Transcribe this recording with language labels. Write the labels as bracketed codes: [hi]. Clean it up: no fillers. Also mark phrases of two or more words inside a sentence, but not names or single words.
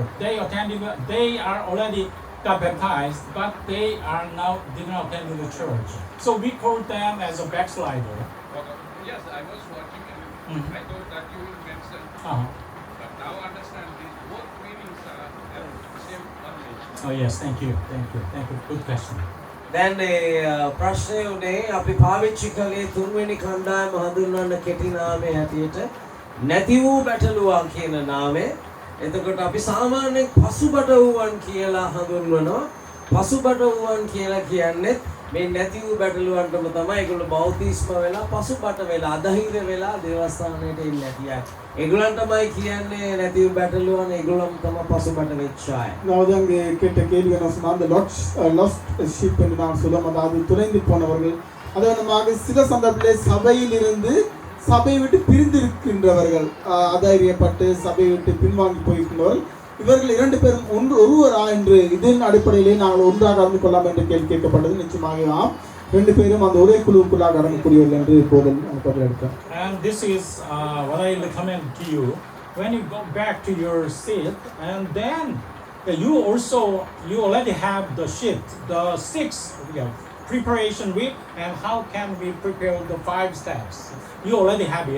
[en] They are already got baptized, but they are now did not attend the church. So we call them as a backslider. Okay. Yes, I was watching and I thought that you will mention. But now understand these both meanings are the same language. Oh yes, thank you. Good question. [si] දැන් මේ ප්‍රශ්නය උනේ අපි පාවිච්චි කළේ තුන්වෙනි කණ්ඩායම හඳුන්වන්න කෙටි නාමය හැටියට නැති වූ බැටළුවන් කියන නාමය. එතකොට අපි සාමාන්‍යයෙන් පසුබට වූවන් කියලා හඳුන්වනවා. පසුබටුවන් කියලා කියන්නේ මේ නැති වූ බැටළුවන්ටම තමයි ඒගොල්ලෝ බෞද්ධීස්ම වෙලා පසුබට වෙලා අධෛර්ය වෙලා දේවස්ථානයට එන්නේ නැති අය. ඒගොල්ලන්ටමයි කියන්නේ නැති වූ බැටළුවන් ඒගොල්ලොම තමයි පසුබට වෙච්ච අය. [ta] அதாவது கேட்ட கேள்வி என்ன சொன்னா அந்த [en] lost sheep [ta] என்று நான் சொல்லும், அதாவது துளைந்து போனவர்கள், அதனமாக சில சந்தர்ப்பத்திலே சபையில் இருந்து சபையை விட்டு பிரிந்து இருக்கின்றவர்கள், அதைரியப்பட்டு சபையை விட்டு பின்வாங்கி போயிருக்கின்றவர்கள், இவர்கள் இரண்டு பேரும் ஒருவரா என்று இதன் அடிப்படையிலே நாங்கள் ஒன்றாக அறிந்து கொள்ளலாம் என்று கேள்வி கேட்கப்பட்டது. நிச்சயமாக ஆம், ரெண்டு பேரும் அந்த ஒரே குழுவுக்குள்ளாக அடங்கக்கூடியவர்கள் என்று இப்போது பதில் எடுத்தோம். [en] And this is what I recommend to you. When you go back to your seat, and then you already have the sheet, the 6 preparation week, and how can we prepare the 5 steps. You already have it.